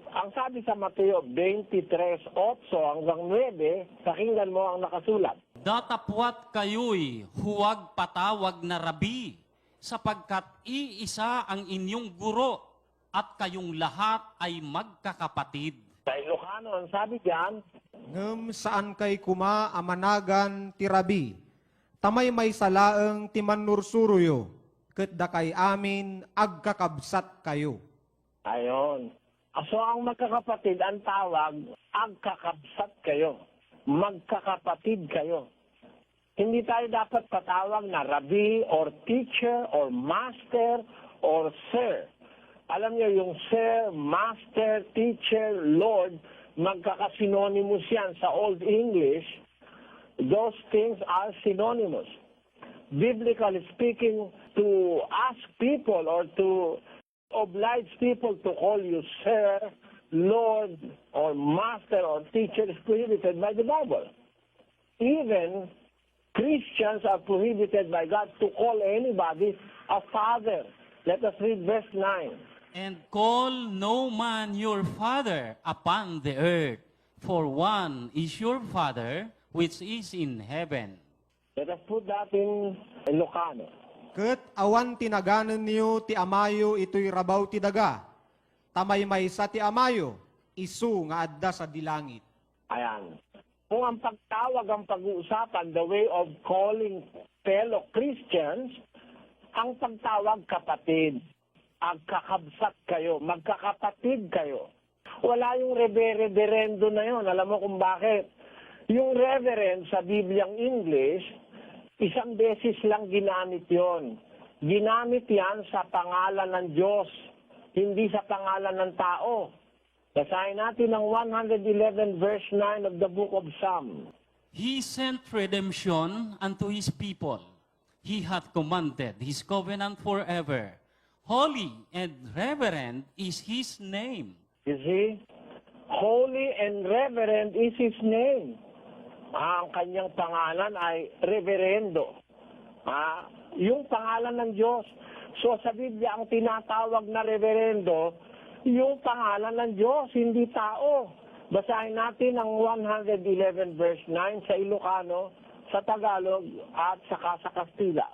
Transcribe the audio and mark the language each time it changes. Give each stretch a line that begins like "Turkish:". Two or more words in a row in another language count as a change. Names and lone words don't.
Filipino: Ang sabi sa Mateo 23:8 hanggang 9, pakinggan mo ang nakasulat. Datapwat kayo'y huwag patawag na rabi, sapagkat iisa ang inyong guro at kayong lahat ay magkakapatid. Sa Ilocano, ang sabi diyan,
Iloko: Ngem saan kay kuma amanagan tirabi, tamay may salaeng timanursuruyo, ket da kay amin agkakabsat kayo.
Filipino: ayon. So ang magkakapatid, ang tawag,
Iloko: agkakabsat kayo.
Filipino: Magkakapatid kayo. Hindi tayo dapat patawag na
English: rabbi or teacher or master or sir.
Filipino: Alam niyo, yung sir, master, teacher, lord, magkakasinonymous yan sa Old English.
English: Those things are synonymous. Biblically speaking, to ask people or to oblige people to call you sir, lord, or master, or teacher is prohibited by the Bible. Even Christians are prohibited by God to call anybody a father. Let us read verse 9. And call no man your father upon the earth, for one is your Father which is in heaven. Let us put that in Ilocano.
Iloko: Ket awan tinaganen niyo ti amayo ito'y rabaw ti daga, tamay may sa ti amayo, isu nga adda sa dilangit.
Filipino: Ayan. Kung ang pagtawag ang pag-uusapan,
English: the way of calling fellow Christians,
Filipino: ang pagtawag kapatid,
Iloko: agkakabsat kayo,
Filipino: magkakapatid kayo. Wala yung reverendo na yun. Alam mo kung bakit? Yung reverend sa Bibliang English, isang beses lang ginamit yon. Ginamit yan sa pangalan ng Diyos, hindi sa pangalan ng tao. Basahin natin ang 111
English: verse 9 of the book of Psalm. He sent redemption unto his people. He hath commanded his covenant forever. Holy and reverend is his name. You see? Holy and reverend is His name.
Filipino: Ang kanyang pangalan ay Reverendo. Yung pangalan ng Diyos. So sa Biblia, ang tinatawag na Reverendo, yung pangalan ng Diyos, hindi tao. Basahin natin ang 111 verse 9 sa Ilocano, sa Tagalog, at saka sa Kastila.